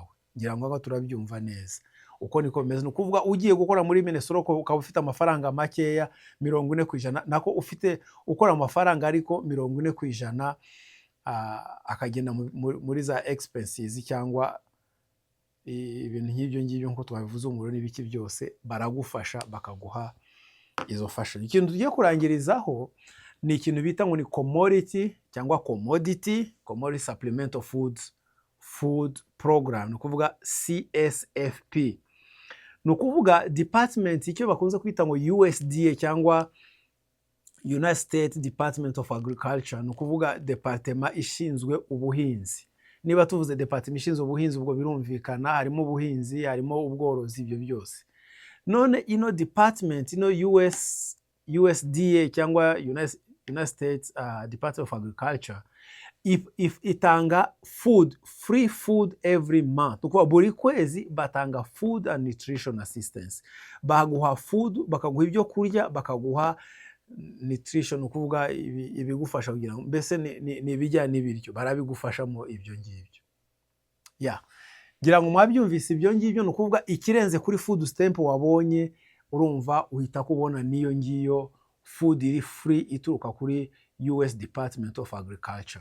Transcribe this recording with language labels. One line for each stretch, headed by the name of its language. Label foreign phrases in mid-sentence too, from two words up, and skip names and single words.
Kinyarwanda: Ngira ngo aho turabyumva neza uko niko bimeze. Ni ukuvuga ugiye gukora muri Minnesota ukaba ufite amafaranga makeya 40%, nako ufite ukora amafaranga ariko 40% akagenda muri za expenses cyangwa ibintu nk'ibyo ngibyo nko twabivuze, umuriro n'ibiki byose, baragufasha bakaguha izo fashion. Ikintu tugiye kurangirizaho ni ikintu bita ngo ni
English: commodity supplemental food program,
Kinyarwanda: ni ukuvuga CSFP. Ni ukuvuga department, icyo bakunze kwita ngo USDA cyangwa
English: United States Department of Agriculture,
Kinyarwanda: ni ukuvuga departement ishinzwe ubuhinzi. Niba tuvuze departement ishinzwe ubuhinzi, ubwo birumvikana harimo ubuhinzi, harimo ubworozi, ibyo byose. None ino department, ino USDA cyangwa
English: United States Department of Agriculture,
Kinyarwanda: itanga
English: free food every month.
Kinyarwanda: Ukuva buri kwezi batanga
English: food and nutrition assistance.
Kinyarwanda: Baguha food, bakaguha ibyo kurya, bakaguha nutrition, ukuvuga ibigufasha kugira ngo mbese ni ibijyanye n'ibiryo, barabigufashamo ibyo ngibyo. Ngira ngo mwabyumvise ibyo ngibyo. Ni ukuvuga ikirenze kuri
English: food stamp
Kinyarwanda: wabonye, urumva uhita kubona niyo ngiyo food iri free ituruka kuri
English: US Department of Agriculture.